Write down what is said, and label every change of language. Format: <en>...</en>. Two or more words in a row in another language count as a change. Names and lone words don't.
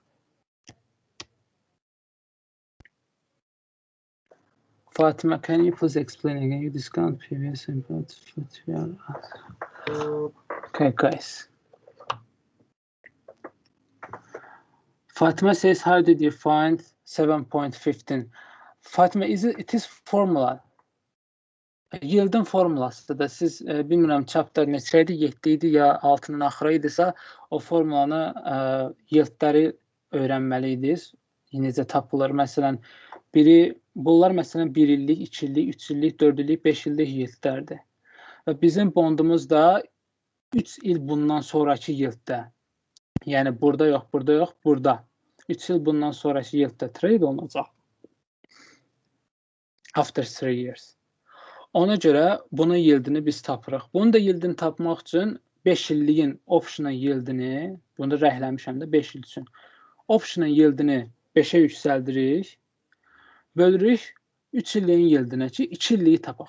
<en>Fatima, can you please explain again? You discount previous input. Okay, guys. Fatima says, how did you find 7.15? Fatima, it is formula.</en> <az>Yield'ın formulasıdır da siz bilmirəm chapter neçəydi, 7 idi ya 6-nın axırı idisə o formulanı yieldləri öyrənməliydiniz. Necə tapılır? Məsələn, bunlar məsələn 1 illik, 2 illik, 3 illik, 4 illik, 5 illik yieldlərdir. Və bizim bondumuz da 3 il bundan sonraki yielddə. Yəni burada yox, burada yox, burada. 3 il bundan sonraki yielddə trade olunacaq.</az> <en>After 3 years.</en> <az>Ona görə bunun yieldini biz tapırıq. Bunun da yieldini tapmaq üçün 5 illiyin option'ın yieldini, bunu da rəhləmişəm də 5 il üçün. Option'ın yieldini 5-ə yüksəldirik, bölürük 3 illiyin yieldinə ki, 2 illiyi tapaq.</az>